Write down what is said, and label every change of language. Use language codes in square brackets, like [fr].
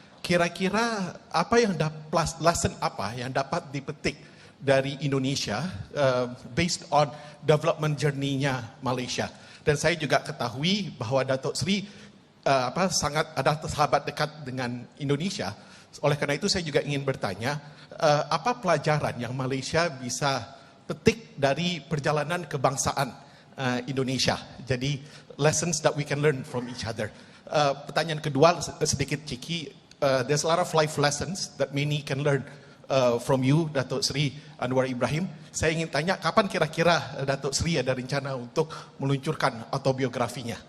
[id] Kira-kira apa yang lesson apa yang dapat dipetik dari Indonesia [en] based on development journey-nya [id] Malaysia. Dan saya juga ketahui bahwa Datuk Seri sangat ada sahabat dekat dengan Indonesia. Oleh karena itu saya juga ingin bertanya, apa pelajaran yang Malaysia bisa petik dari perjalanan kebangsaan Indonesia. Jadi [en] lessons that we can learn from each other. [id] Pertanyaan kedua sedikit [en] cheeky. There's a lot of life lessons that many can learn from you, Datuk Seri Anwar Ibrahim. [id] Saya ingin tanya, kapan kira-kira Datuk Seri ada rencana untuk meluncurkan autobiografinya?